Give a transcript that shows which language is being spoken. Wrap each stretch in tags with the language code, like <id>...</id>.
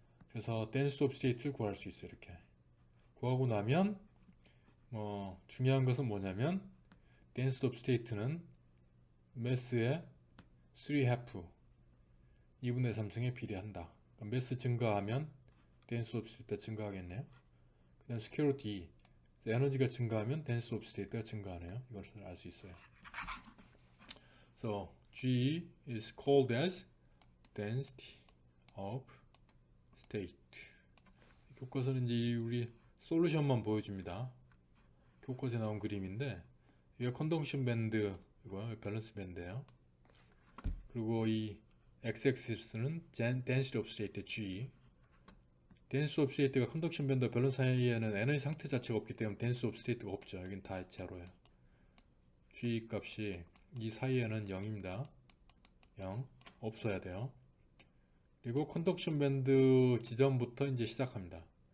<ko>그래서 density of state를 구할 수 있어요. 이렇게 구하고 나면 뭐 중요한 것은 뭐냐면 density of state는 매스의 3half 2분의 3승에 비례한다. 그러니까 매스 증가하면 density of state가 증가하겠네요. 그 다음 스퀘어 D 에너지가 증가하면 density of state가 증가하네요. 이것을 알 수 있어요.</ko> <en>So G is called as density of state.</en> <ko>교과서는 이제 우리 솔루션만 보여줍니다. 교과서에 나온 그림인데 이게 컨덕션 밴드 이거 밸런스 밴드예요. 그리고 이 x-axis는 density of state G. density of state가 컨덕션 밴드와 밸런스 사이에는 에너지 상태 자체가 없기 때문에 density of state가 없죠. 여긴 다 제로예요. G 값이 이 사이에는 0입니다. 0 없어야 돼요. 그리고 컨덕션 밴드 지점부터 이제 시작합니다.</ko>